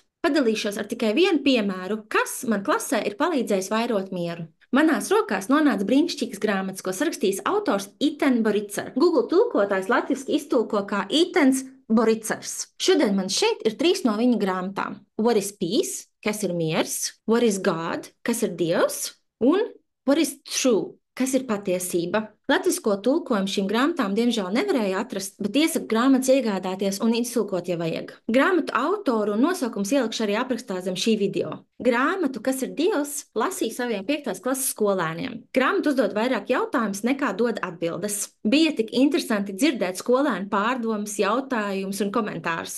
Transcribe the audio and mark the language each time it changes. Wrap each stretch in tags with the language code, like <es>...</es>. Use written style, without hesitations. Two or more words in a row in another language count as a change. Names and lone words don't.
<lv>Padalīšos ar tikai vienu piemēru, kas man klasē ir palīdzējis vairot mieru. Manās rokās nonāca brīnišķīgas grāmatas, ko sarakstījis autors Iten Boricers. Google tulkotājs latviski iztulko kā Itens Boricers. Šodien man šeit ir 3 no viņa grāmatām.</lv> <en>What is peace?</en> <lv>Kas ir miers?</lv> <en>What is God?</en> <lv>Kas ir Dievs? Un</lv> <en>what is true?</en> <lv>kas ir patiesība. Latvisko tulkojumu šīm grāmatām diemžēl nevarēja atrast, bet iesaku grāmatas iegādāties un iztulkot, ja vajag. Grāmatu autoru un nosaukums ielikšu arī aprakstā zem šī video. Grāmatu, kas ir Dievs, lasīja saviem 5. klases skolēniem. Grāmata uzdod vairāk jautājumus nekā dod atbildes. Bija tik interesanti dzirdēt skolēnu pārdomas, jautājumus un komentārus.</lv>